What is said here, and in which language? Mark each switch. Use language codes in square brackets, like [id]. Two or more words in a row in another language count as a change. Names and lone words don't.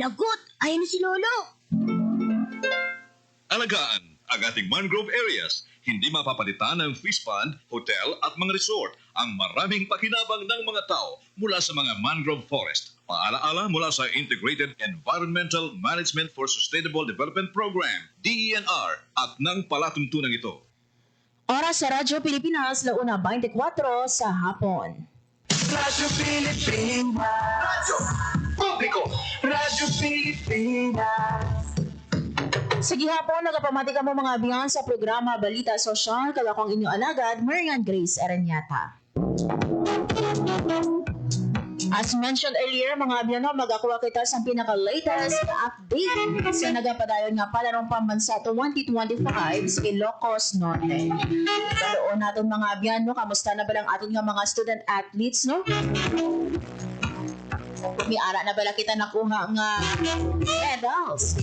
[tl] Lagot! Ayan na si Lolo. Alagaan ang ating [en] mangrove areas. [tl] Hindi mapapalitan ng [en] fish pond, [tl] hotel at mga resort ang maraming pakinabang ng mga tao mula sa mga [en] mangrove forest. [tl] Paalaala mula sa Integrated Environmental Management for Sustainable Development Program, DENR, at ng palatuntunan ito. Oras sa Radyo Pilipinas, 1:24 sa hapon. Radyo Pilipinas. Radyo Publiko. Radyo Pilipinas. [hil] Sige hapon, nagapamati ka mo mga abiyan sa programa Balita Sosyal, kaya akong inyong alagad, Marian Grace Aranyata. [en] As mentioned earlier, [hil] mga abiyan, magakuha kita sa pinaka- [en] latest update [hil] sa nagapadayon nga palarong pambansa 2025 sa Ilocos Norte. Daloon natin mga abiyan, kamusta na ba lang atin nga mga [en] student athletes, [hil] no? May ara na bala kita nakuha nga medals.